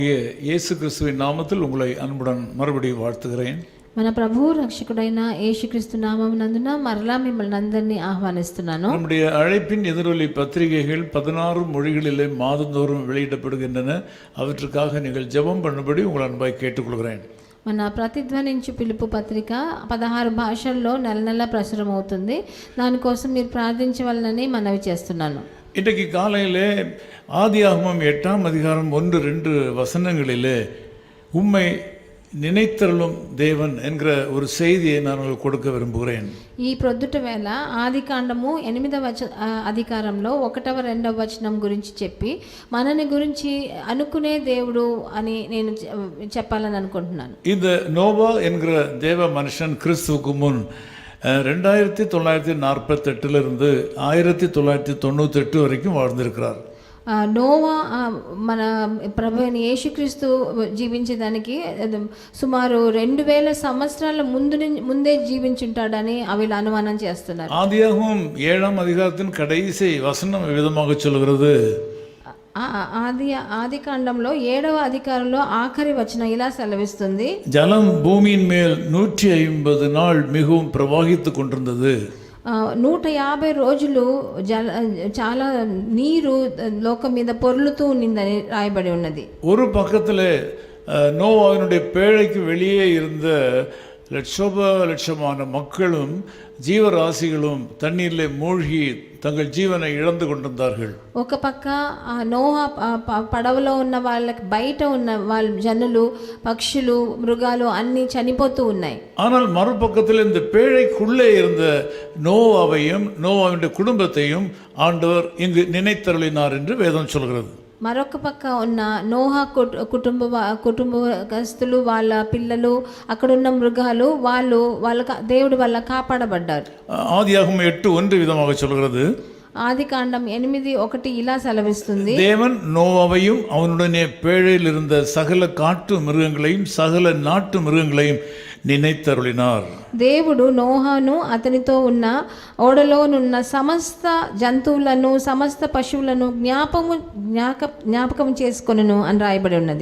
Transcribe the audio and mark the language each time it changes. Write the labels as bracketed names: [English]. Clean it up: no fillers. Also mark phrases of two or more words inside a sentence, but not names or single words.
[Tamil] இயேசு கிறிஸ்துவின் நாமத்தில் உங்களை அன்புடன் மறுபடியும் வாழ்த்துகிறேன். [Telugu] మన ప్రభువు రక్షకుడైన యేసుక్రీస్తు నామమునందున మరలా మిమ్మల్ని అందరినీ ఆహ్వానిస్తున్నాను. [Tamil] நம்முடைய அழைப்பின் எதிரொலி பத்திரிகைகள் 16 மொழிகளிலே மாதந்தோறும் வெளியிடப்படுகின்றன. அவற்றுக்காக நீங்கள் ஜெபம் பண்ணும்படி உங்கள் அன்பாய் கேட்டுக்கொள்கிறேன். [Telugu] మన ప్రతిధ్వనించు పిలుపు పత్రిక 16 భాషల్లో నెల నెల ప్రచురం అవుతుంది. దానికోసం మీరు ప్రార్థించవలనని మనవి చేస్తున్నాను. [Tamil] இன்றைக்கு காலையிலே ஆதியாகமம் 8ஆம் அதிகாரம் 1-2 வசனங்களிலே உம்மை நினைத்தருளும் தேவன் என்கிற ஒரு செய்தியை நான் உங்களுக்கு கொடுக்க விரும்புகிறேன். [Telugu] ఈ ప్రొద్దుట వేళ ఆదికాండము 8వ అధికారంలో 1వ 2వ వచనం గురించి చెప్పి మనని గురించి అనుకునే దేవుడు అని నేను చెప్పాలని అనుకుంటున్నాను. [Tamil] இந்த நோவா என்கிற தேவ மனுஷன் கிறிஸ்துவுக்கு முன் 2948 1998 வரைக்கும் வாழ்ந்திருக்கிறார். [Telugu] నోవా మన ప్రభు అయిన యేసుక్రీస్తు జీవించేదానికి సుమారు 2000 సంవత్సరాల ముందే జీవించుంటాడని వీళ్ళు అనుమానం చేస్తున్నారు. [Tamil] ஆதியாகமம் 7ஆம் அதிகாரத்தின் கடைசி வசனம் விதமாக சொல்கிறது. [Telugu] ఆదికాండంలో 7వ అధికారంలో ఆఖరి వచనం ఇలా సెలవిస్తుంది. [Tamil] ஜலம் பூமியின் மேல் 150 நாள் மிகவும் பிரவாகித்து கொண்டிருந்தது. [Telugu] 150 రోజులు చాలా నీరు లోకం మీద పొర్లుతూ ఉన్నదని రాయబడి ఉన్నది. [Tamil] ஒரு பக்கத்தில் நோவாவினுடைய பேழைக்கு வெளியே இருந்த லட்சமான மக்களும் ஜீவராசிகளும் தண்ணீரிலே மூழ்கி தங்கள் ஜீவனை இழந்து கொண்டிருந்தார்கள். [Telugu] ఒక పక్క నోహా పడవలో ఉన్న వాళ్ళకి బయట ఉన్న వాళ్ళ జనులు పక్షులు మృగాలు అన్నీ చనిపోతూ ఉన్నాయి. [Tamil] ஆனால் மறுபக்கத்தில் இந்த பேழைக்குள்ளே இருந்த நோவாவையும் நோவாவினுடைய குடும்பத்தையும் ஆண்டவர் இங்கு நினைத்தருளினார் என்று வேதம் சொல்கிறது. [Telugu] మరొక పక్క ఉన్న నోహా కుటుంబస్తులు వాళ్ళ పిల్లలు అక్కడున్న మృగాలు వాళ్ళ దేవుడి వల్ల కాపాడబడ్డారు. [Tamil] ஆதியாகமம் 8:1 விதமாக சொல்கிறது. [Telugu] ఆదికాండం 8:1 ఇలా సెలవిస్తుంది. [Tamil] தேவன் நோவாவையும் அவனுடனே பேழையில் இருந்த சகல காட்டு மிருகங்களையும் சகல நாட்டு மிருகங்களையும் நினைத்தருளினார். [Telugu] దేవుడు నోహాను అతనితో ఉన్న ఓడలోనున్న సమస్త జంతువులను సమస్త పశువులను జ్ఞాపకం చేసుకొనును అని రాయబడి ఉన్నది.